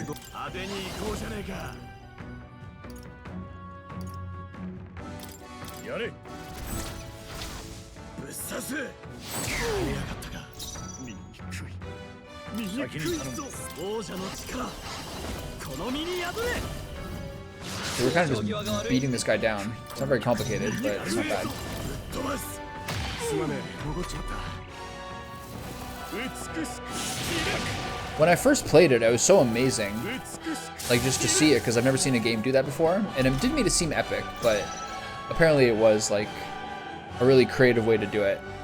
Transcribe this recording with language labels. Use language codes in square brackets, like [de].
[ja] 派手に行こうじゃねえかやれぶっ刺せやがったか醜いぞ王者の力この身に宿れ [en] So we're kind of just beating this guy down. It's not very complicated, but it's not bad. [ja] 飛ばすすまねえ戻っちまった美しく [en] When I first played it, it was so amazing, like just to see it, because I've never seen a game do that before, and it didn't make it seem epic, but apparently it was like a really creative way to do it.